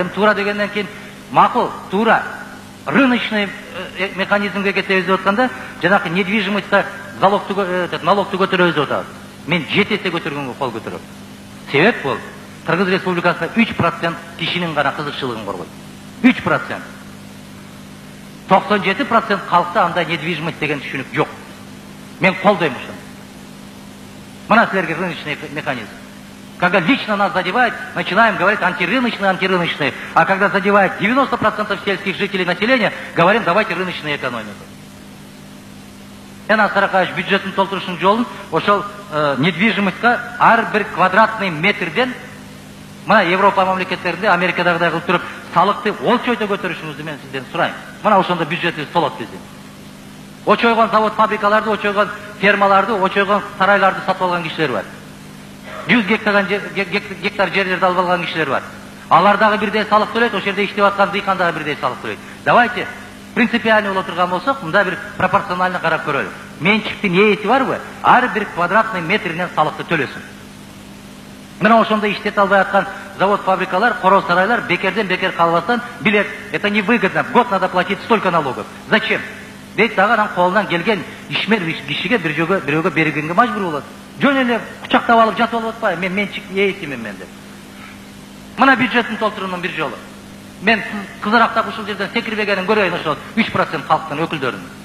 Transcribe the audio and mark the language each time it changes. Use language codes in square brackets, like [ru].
[ky] Эми туура дегенден кийин макул, туура. Рыночный механизмге кетебиз деп атканда, жанакы недвижимостька налогту көтөрөбүз деп атабыз. Мен 7 эсе көтөргөнгө кол көтөрөм. Себеп бул Кыргыз Республикасында 3% кишинин гана кызыкчылыгын коргойт. 3%. 97% халкта андай недвижимость деген түшүнүк жок. Мен колдойм ушуну. Мына силерге [ru] рыночный механизм. Когда лично нас задевает, начинаем говорить антирыночный. А когда задевает 90% сельских жителей населения, говорим, давайте рыночную экономику. [ky] Энас Каракаевич бюджеттин толтурушунун жолун ошол недвижимостька ар бир квадратный метрден мына Европа мамлекеттеринде Америкадагыдай кылып туруп салыкты олчойто көтөрүшүңүздү мен сизден сурайм. Мына ошондо бюджетибиз толот биздин. Очойгон завод фабрикаларды, очойгон фермаларды, очойгон сарайларды сатып алган кишилер бар. 100 гектар жерлерди алып алган кишилер бар. Алар дагы бирдей салык төлөйт, ошол жерде иштеп аткан дыйкан дагы бирдей салык төлөйт. [ru] Давайте принципиально [ky] боло турган болсок, мында бир пропорционально карап көрөлү. Менчиктин ээси барбы? Ар бир квадратный метринен салыкты төлөсүн. Мына ошондо иштете албай аткан завод, фабрикалар, короз сарайлар бекерден бекер калбастан билет, [ru] это невыгодно, в год надо платить столько налогов. Зачем? [ky] Дейт дагы анан колунан келген ишмер кишиге бирөөгө бергенге мажбур болот. Жөн эле кучактап алып жатып алып атпайбы, мен менчик ээсимин мен деп. Мына бюджеттин толтуруунун бир жолу. Мен кызарактап ушул жерден секирбегенин көрөйүн ошол 3% халктын өкүлдөрүн.